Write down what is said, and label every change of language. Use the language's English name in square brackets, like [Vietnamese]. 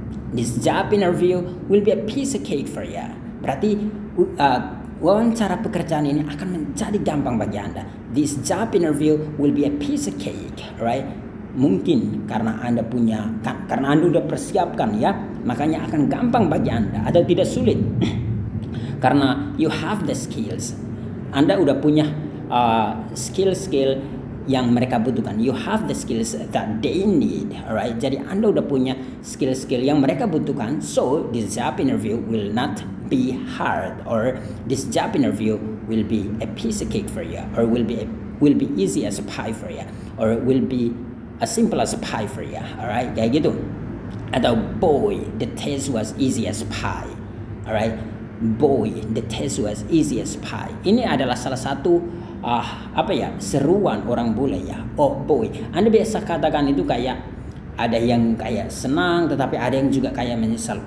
[English] This job interview will be a piece of cake for you. [Indonesian] Berarti wawancara pekerjaan ini akan menjadi gampang bagi Anda. [English] This job interview will be a piece of cake, right? [Indonesian] Mungkin karena Anda karena Anda udah persiapkan, ya, makanya akan gampang bagi Anda atau tidak sulit. [English] Karena you have the skills. [Indonesian] Anda udah punya skill yang mereka butuhkan. [English] You have the skills that they need, alright. [Indonesian] Jadi Anda udah punya skill yang mereka butuhkan. [English] So this job interview will not be hard, or this job interview will be a piece of cake for you, or will be easy as a pie for you, or will be as simple as a pie for you. Alright, [Indonesian] kayak gitu. [English] Atau boy, the taste was easy as pie. Alright, boy, the taste was easy as pie. [Indonesian] Ini adalah salah satu seruan orang bule ya. [English] Oh boy, [Indonesian] Anda biasa katakan itu kayak ada yang kayak senang, tetapi ada yang juga kayak menyesal.